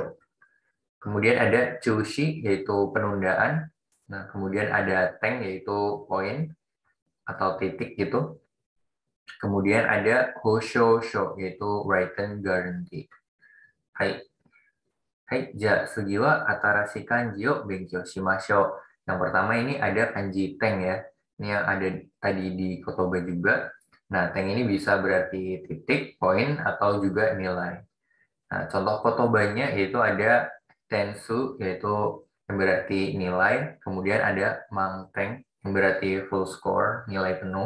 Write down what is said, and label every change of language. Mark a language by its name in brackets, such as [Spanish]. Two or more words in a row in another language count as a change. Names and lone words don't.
[Indonesian] Kemudian ada Chushi yaitu penundaan. Nah, kemudian ada Teng yaitu poin atau titik gitu. Kemudian ada Hoshosho, yaitu [English] written guarantee. [Japanese] はい、はい、じゃ、次は新しい漢字を勉強しましょう. [Indonesian] Yang pertama ini ada kanji teng ya. Ini yang ada tadi di kotoba juga. Nah, teng ini bisa berarti titik, poin, atau juga nilai. Nah, contoh kotobanya yaitu ada tensu, yaitu yang berarti nilai. Kemudian ada mangteng, yang berarti [English] full score, [Indonesian] nilai penuh.